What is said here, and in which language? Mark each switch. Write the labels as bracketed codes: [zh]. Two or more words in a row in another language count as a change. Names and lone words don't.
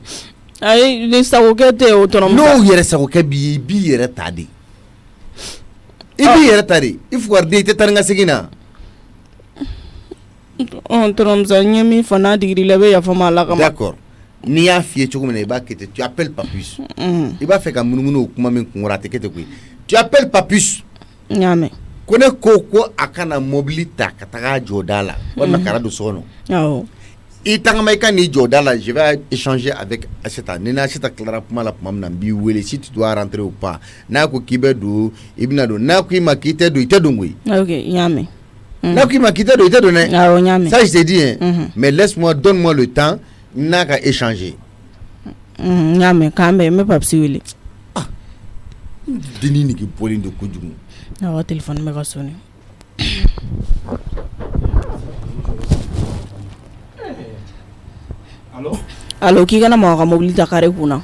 [bm] ayi ni sagokɛ tɛ o tɔnɔmusa. n'o yɛrɛ sagokɛ b'i ye i b'i yɛrɛ ta de. i b'i yɛrɛ ta de i fugariden i tɛ taa ni ka segin na. tɔnɔmusa n ye min fɔ n'a digir'i la i bɛ yafa n ma ala kama. d'accord n'i y'a f'i ye cogo min na i b'a kɛ ten [fr] tu appelles Papus. [bm] i b'a fɛ ka munumunu o kuma min kun kɔrɔ a tɛ kɛ ten koyi [fr] tu appelles Papus. [bm] n y'a mɛn. ko ne ko a kana mobili ta ka taga jɔ da la walima kana don so kɔnɔ. awɔ. i tagama i ka n'i jɔ da la [fr] je vais échanger avec Asita [bm] ni Asita tilara kuma la tuma min na n b'i wele [fr] si tu dois rentrer ou pas [bm] n'a ko k'i bɛ don i bɛna don n'a ko i ma k'i tɛ don i tɛ don koyi. ok n y'a mɛn. n'a ko i ma k'i tɛ don i tɛ don dɛ. awɔ n y'a mɛn. [fr] ça je t'ai dit hein. mais laisse-moi donne-moi le temps [bm] n'a ka échanger. n y'a mɛn k'an bɛn n bɛ Papisi wele. denni nege bɔlen don kojugu. awɔ téléphone bɛ ka sonné. allo k'i kana mɔgɔ ka mobili ta carré kunna.